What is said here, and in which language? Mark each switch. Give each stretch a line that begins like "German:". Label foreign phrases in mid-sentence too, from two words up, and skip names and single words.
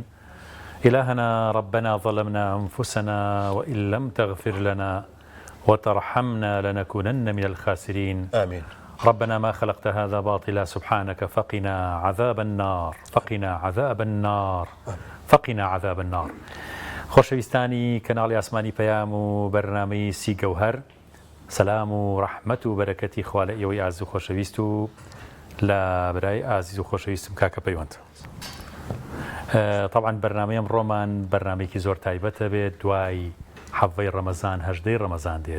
Arabic: إلهنا ربنا ظلمنا أنفسنا وإن لم تغفر لنا وترحمنا لنكونن من الخاسرين. آمين. ربنا ما خلقت هذا باطلا سبحانك فقنا عذاب النار فقنا عذاب النار فقنا عذاب النار.
Central Kurdish: خۆشەویستانی کەناڵی ئاسمانی پەیام و بەرنامەی سی گەوهەر، سەلام و ڕەحمەت و بەرەکەتی خوا لە ئێوەی ئازیز و خۆشەویست و لە برای ئازیز و خۆشەویستم کاکە پەیوەند. طبعا بەرنامەی ئەمڕۆمان بەرنامەیەکی زۆر تایبەتە بێت، دوای حەڤەی ڕەمەزان، هەژدەی ڕەمەزان دێت.